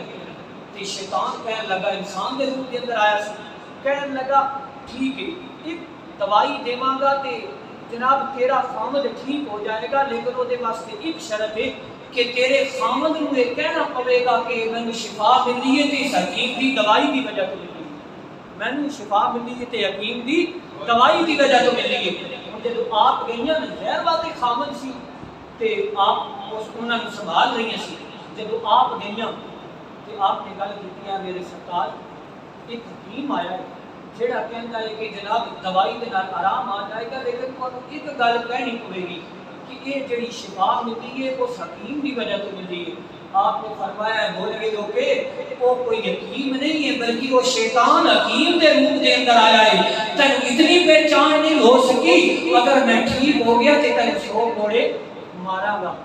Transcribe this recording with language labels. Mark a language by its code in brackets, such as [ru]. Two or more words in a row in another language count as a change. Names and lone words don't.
[pa] تے شیطان کہنے لگا، انسان دے روپ دے اندر آیا سی، کہنے لگا ٹھیک ہے ایک دوائی دیواں گا تے جناب تیرا خامد ٹھیک ہو جائے گا، لیکن وہ دے واسطے ایک شرط ہے کہ تیرے خامد نوں یہ کہنا پوے گا کہ مینوں شفا ملی ہے تے اس حکیم دی دوائی دی وجہ تو ملی ہے، مینوں شفا ملی ہے تے حکیم دی دوائی دی وجہ تو ملی ہے۔ جب آپ گئیاں ظاہر بات ہے خامد سی تے آپ انہاں نوں سنبھال رہی سی، جب آپ گئیاں تے آپ نے گل کیتی ہے میرے سرتاج ایک حکیم آیا ہے جڑا کہندا ہے کہ جناب دوائی دے نال آرام آ جائے گا، لیکن تانوں ایک گل کہنی پوے گی کہ یہ جڑی شفا ملی ہے اس حکیم دی وجہ تو ملی ہے۔ [ur] آپ نے فرمایا [pa] بول گئے لو کہ [ur] وہ کوئی حکیم نہیں ہے بلکہ وہ شیطان [pa] حکیم دے روپ دے اندر آیا ہے، تن اتنی پہچان نہیں ہو سکی، اگر میں ٹھیک ہو گیا تے تن 100 کوڑے ماراں گا۔